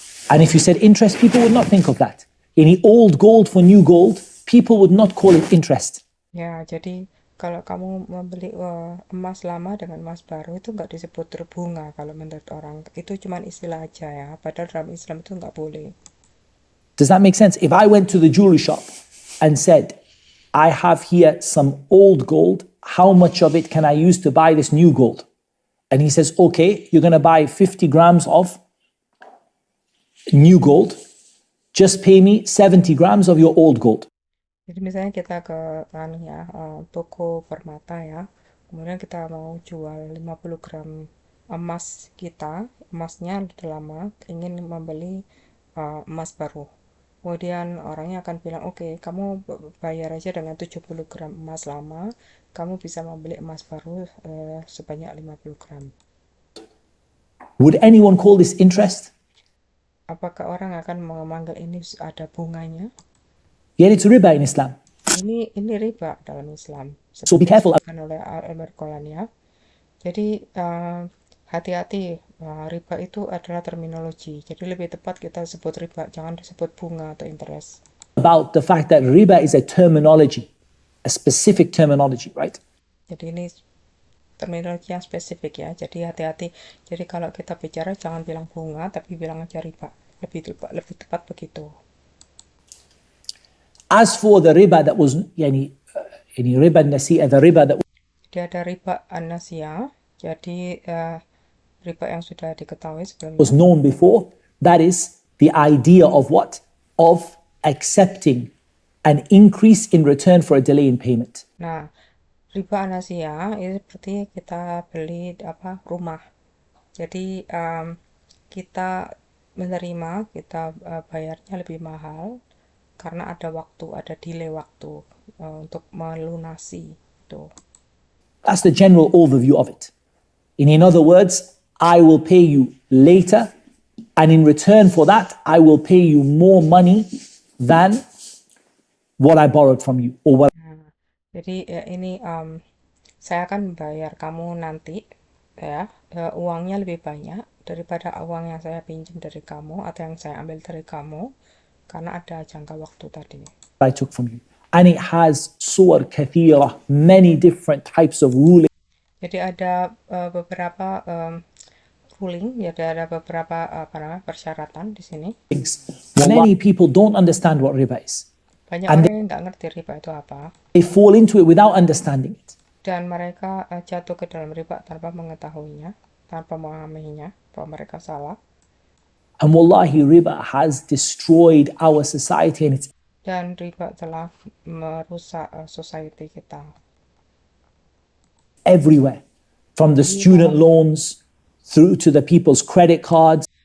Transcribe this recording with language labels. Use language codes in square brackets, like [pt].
[en] And if you said interest, people would not think of that. Any old gold for new gold, people would not call it interest. [id] Ya, jadi kalau kamu membeli emas lama dengan emas baru itu nggak disebut berbunga kalau menurut orang. Itu cuma istilah aja ya. Padahal dalam Islam itu nggak boleh. [en] Does that make sense? If I went to the jewelry shop and said, I have here some old gold, how much of it can I use to buy this new gold? And he says, okay, you're going to buy 50 grams of new gold. Just pay me 70 grams of your old gold. [id] Jadi misalnya kita ke toko permata ya, kemudian kita mau jual 50 gram emas kita, emasnya udah lama, ingin membeli emas baru. Kemudian orangnya akan bilang, oke, kamu bayar aja dengan 70 gram emas lama, kamu bisa membeli emas baru sebanyak 50 gram. [en] Would anyone call this interest? [id] Apakah orang akan memanggil ini ada bunganya? [en] Yet it's riba in Islam. [id] Ini riba dalam Islam. [en] So be careful. [id] Oleh Almir Koran ya. Jadi hati-hati, riba itu adalah terminologi. Jadi lebih tepat kita sebut riba, jangan disebut bunga atau interest. [en] About the fact that riba is a terminology, a specific terminology, right? [id] Jadi ini terminologi yang spesifik ya. Jadi hati-hati. Jadi kalau kita bicara jangan bilang bunga, tapi bilang aja riba. Lebih tepat begitu. [en] As for the riba that was yani riba an-nasi'ah, the riba that [id] Jadi ada riba an-nasiyah. Jadi riba yang sudah diketahui sebelumnya. [en] was known before, that is the idea of what? Of accepting an increase in return for a delay in payment. [id] Nah, riba anasia itu seperti kita beli rumah. Jadi kita menerima, kita bayarnya lebih mahal karena ada waktu, ada delay waktu untuk melunasi itu. [en] That's the general overview of it. In other words, I will pay you later, and in return for that, I will pay you more money than what I borrowed from you. Or what. [id] Jadi ini saya akan bayar kamu nanti ya uangnya lebih banyak daripada uang yang saya pinjam dari kamu atau yang saya ambil dari kamu karena ada jangka waktu tadi. [en] I took from you. And it has [ar] suwar kathira, [en] many different types of ruling. [id] Jadi ada beberapa ruling, ya ada beberapa persyaratan di sini. [en] Many people don't understand what riba is. [id] Banyak orang yang nggak ngerti riba itu apa. [en] They fall into it without understanding it. [id] Dan mereka jatuh ke dalam riba tanpa mengetahuinya, tanpa memahaminya, bahwa mereka salah. [en] And wallahi, riba has destroyed our society and it's [id] Dan riba telah merusak society kita. [en] Everywhere. From the student loans through to the people's credit cards.